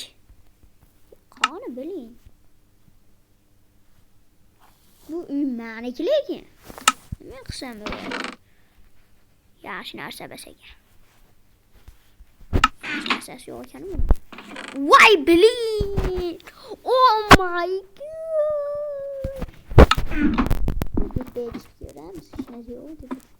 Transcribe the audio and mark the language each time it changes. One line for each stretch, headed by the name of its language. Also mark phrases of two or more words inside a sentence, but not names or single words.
Uzbek: Qani biling. Bu uy meniki lekin. Men qilsam bo'ladi. Yaxshi narsa bas ekan. Narsasi yo'q ekan bu. Voy biling.
English: Oh my god.
Uzbek: Depech ko'ramiz, hech narsa yo'q deb.